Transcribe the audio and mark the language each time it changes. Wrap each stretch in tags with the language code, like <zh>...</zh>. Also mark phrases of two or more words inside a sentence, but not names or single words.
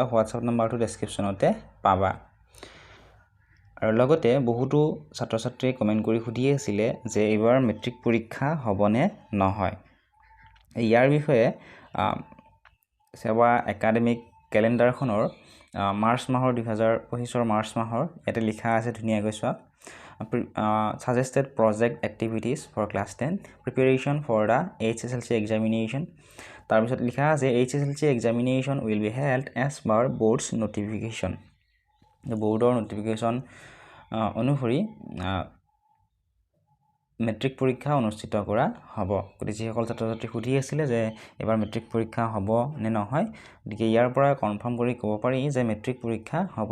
<as>হোৱাটছআপ নাম্বাৰটো ডেছক্ৰিপশ্যনতে পাবা। আৰু লগতে বহুতো ছাত্ৰ ছাত্ৰীয়ে কমেণ্ট কৰি সুধি আছিলে যে এইবাৰ মেট্ৰিক পৰীক্ষা হ'বনে নহয়। ইয়াৰ বিষয়ে চেবা</as> <en>academic calendar</en> <as>মাৰ্চ মাহৰ 2025 মাৰ্চ মাহৰ ইয়াতে লিখা আছে ধুনীয়াকৈ চোৱা।</as> <en>Suggested project activities for class 10 preparation for the HSLC examination।</en> <as>তাৰপিছত লিখা আছে</as> <en>HSLC examination will be held as per board's notification। board's notification</en> <as>অনুসৰি মেট্ৰিক পৰীক্ষা অনুষ্ঠিত কৰা হ'ব। গতিকে যিসকল ছাত্ৰ ছাত্ৰী সুধি আছিলে যে এবাৰ মেট্ৰিক পৰীক্ষা হ'ব নে নহয়, গতিকে ইয়াৰ পৰা কনফাৰ্ম কৰি ক'ব পাৰি যে মেট্ৰিক পৰীক্ষা হ'ব।</as>